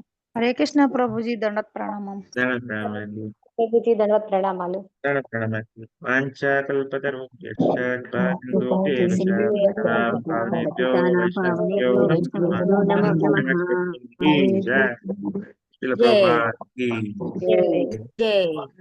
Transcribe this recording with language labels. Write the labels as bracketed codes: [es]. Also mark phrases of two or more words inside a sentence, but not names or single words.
[te] హరే కృష్ణ ప్రభుజీ దండత్ ప్రణామం. దండవత్ ప్రణామాలు. ప్రభుజీ దండవత్ ప్రణామాలు. దండవత్ ప్రణామాలు. [sa] వాంఛాకల్పతరుభ్యశ్చ కృపా సింధూభ్యేవ చ పతితానాం పావనేభ్యో వైష్ణవేభ్యో నమో నమః. [te] జై. శిల ప్రభుపాద్ కీ జై.